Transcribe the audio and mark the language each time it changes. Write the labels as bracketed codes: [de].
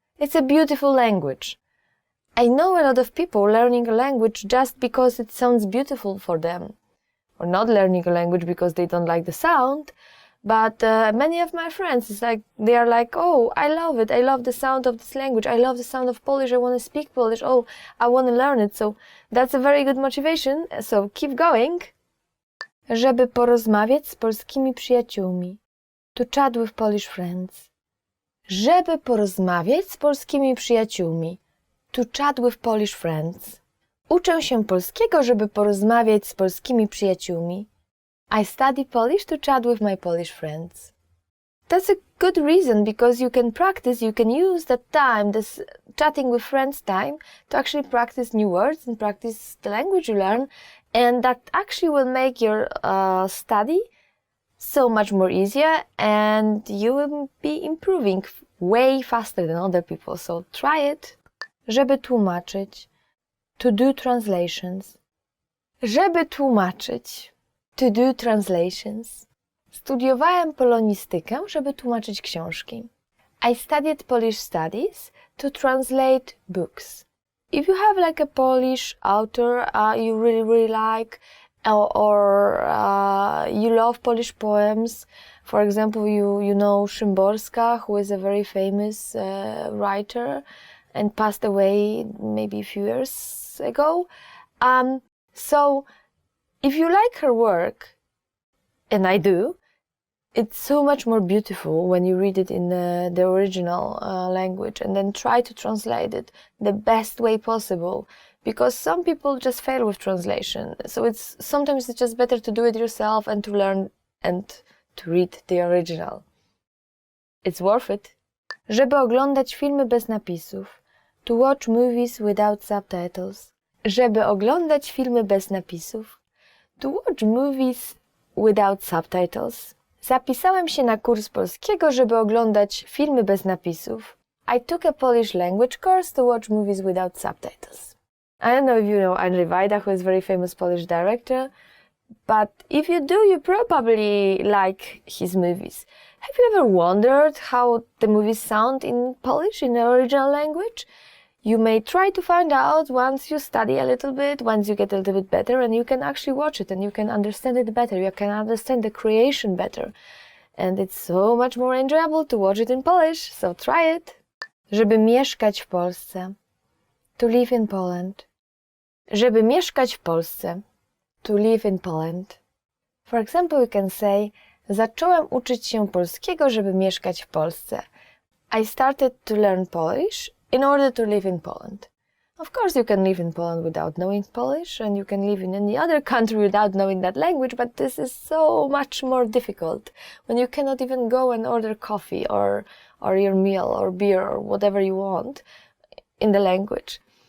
[en] It's a beautiful language. I know a lot of people learning a language just because it sounds beautiful for them. Or not learning a language because they don't like the sound. But many of my friends, they are like, oh, I love it. I love the sound of this language. I love the sound of Polish. I want to speak Polish. Oh, I want to learn it. So that's a very good motivation. So keep going. [pl] Żeby porozmawiać z polskimi przyjaciółmi. [en] To chat with Polish friends. [pl] Żeby porozmawiać z polskimi przyjaciółmi. [en] To chat with Polish friends. [pl] Uczę się polskiego, żeby porozmawiać z polskimi przyjaciółmi. [en] I study Polish to chat with my Polish friends. That's a good reason, because you can practice, you can use that time, this chatting with friends time, to actually practice new words and practice the language you learn. And that actually will make your study so much more easier, and you will be improving way faster than other people. So try it. [pl] Żeby tłumaczyć. [en] To do translations. [pl] Żeby tłumaczyć. [en] To do translations. [pl] Studiowałem polonistykę, żeby tłumaczyć książki. [en] I studied Polish studies to translate books. If you have like a Polish author you really like, or you love Polish poems, for example, you know Szymborska, who is a very famous writer and passed away maybe a few years ago. So if you like her work, and I do, it's so much more beautiful when you read it in the original language, and then try to translate it the best way possible, because some people just fail with translation. So sometimes it's just better to do it yourself and to learn and to read the original. It's worth it. [pl] Żeby oglądać filmy bez napisów. [en] To watch movies without subtitles. [pl] Żeby oglądać filmy bez napisów. [en] To watch movies without subtitles. [pl] Zapisałem się na kurs polskiego, żeby oglądać filmy bez napisów. [en] I took a Polish language course to watch movies without subtitles. I don't know if you know Andrzej Wajda, who is a very famous Polish director, but if you do, you probably like his movies. Have you ever wondered how the movies sound in Polish, in the original language? You may try to find out once you study a little bit, once you get a little bit better, and you can actually watch it and you can understand it better. You can understand the creation better. And it's so much more enjoyable to watch it in Polish, so try it. [pl] Żeby mieszkać w Polsce. [en] To live in Poland. [pl] Żeby mieszkać w Polsce. [en] To live in Poland. For example, you can say, [pl] zacząłem uczyć się polskiego, żeby mieszkać w Polsce. [en] I started to learn Polish in order to live in Poland. Of course, you can live in Poland without knowing Polish, and you can live in any other country without knowing that language, but this is so much more difficult when you cannot even go and order coffee or your meal or beer or whatever you want in the language.